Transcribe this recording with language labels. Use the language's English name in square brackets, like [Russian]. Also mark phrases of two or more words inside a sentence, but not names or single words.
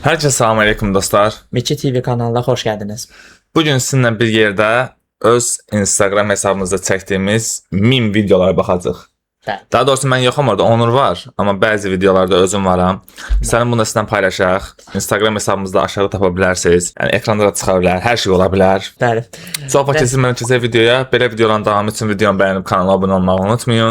[Turkish] Herkese selamünaleyküm dostlar. Miçi TV kanalına hoş geldiniz. [Azerbaijani] Bugün sizinle bir yerde öz Instagram hesabımızda çəkdiyimiz meme videolara baxacağıq. Bəli. Daha doğrusu mən yoxam orada, Onur var. Amma bəzi videolarda özüm varam. Sənin bunu sizdən paylaşaq. Instagram hesabımızda aşağı tapa bilərsiniz. Yəni ekranda da çıxa bilər, hər şey ola bilər. Bəli. Çox keçirməyən keçək videoya. Belə videoların davamı üçün videonu bəyənib kanala abunə olmağı unutmayın.